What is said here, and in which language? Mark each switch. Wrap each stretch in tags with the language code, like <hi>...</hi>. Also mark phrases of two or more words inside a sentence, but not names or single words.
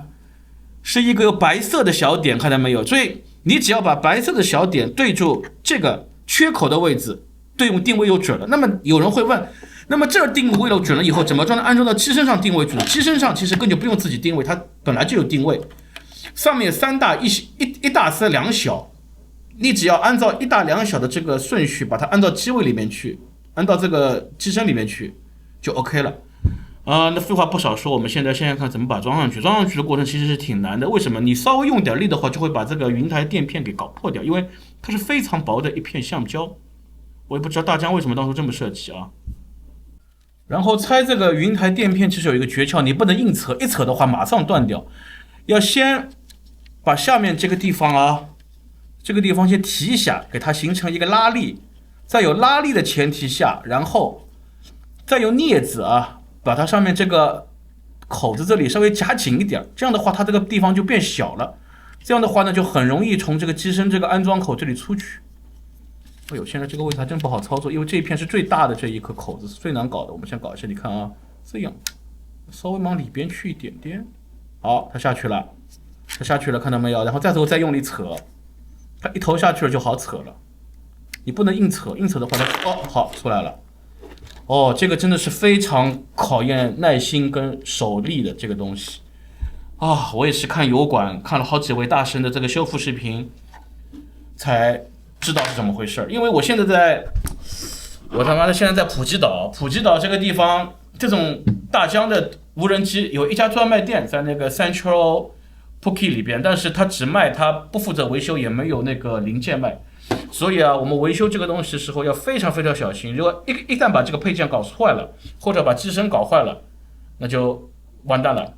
<zh>是一個有白色的小點，看到沒有？所以你只要把白色的小點對住這個缺口的位置，對應定位又準了。那麼有人會問，那麼這定位了準了以後，怎麼裝呢？安裝到機身上定位準？機身上其實根本就不用自己定位，它本來就有定位。上面3大一大3兩小，你只要按照1大2小的這個順序，把它按到機位裡面去，按到這個機身裡面去，就 OK 了。那廢話不少說，我們現在看怎麼把它装上去。装上去的過程其實是挺難的，為什麼？你稍微用點力的話，就會把這個雲台墊片給搞破掉，因為它是非常薄的一片橡膠。我也不知道大疆為什麼當初這麼設計啊。然後拆這個雲台墊片其實有一個訣竅，你不能硬扯，一扯的話馬上斷掉，要先把下面這個地方啊，這個地方先提一下，給它形成一個拉力，在有拉力的前提下，然後再用鑷子啊。把它上面這個口子這裡稍微夾緊一點，這樣的話它這個地方就變小了，這樣的話呢就很容易從這個機身這個安裝口這裡出去。哎呦，現在這個位置還真不好操作，因為這一片是最大的這一顆口子，是最難搞的。我們先搞一下，你看啊，這樣稍微往裡邊去一點點，好，它下去了，它下去了，看到沒有？然後这時候再用力扯，它一頭下去了就好扯了。你不能硬扯，硬扯的話它好出來了。哦，這個真的是非常考驗耐心跟手力的這個東西啊！我也是看油管看了好幾位大神的這個修復視頻，才知道是怎麼回事。因為我現在我他媽的現在在普吉島，普吉島這個地方，這種大疆的無人機有一家專賣店在那個 Central Phuket 裡邊，但是它只賣，它不負責維修，也沒有那個零件賣。所以啊，我們維修這個東西的時候要非常非常小心。如果一旦把這個配件搞壞了，或者把機身搞壞了，那就完蛋了。</zh>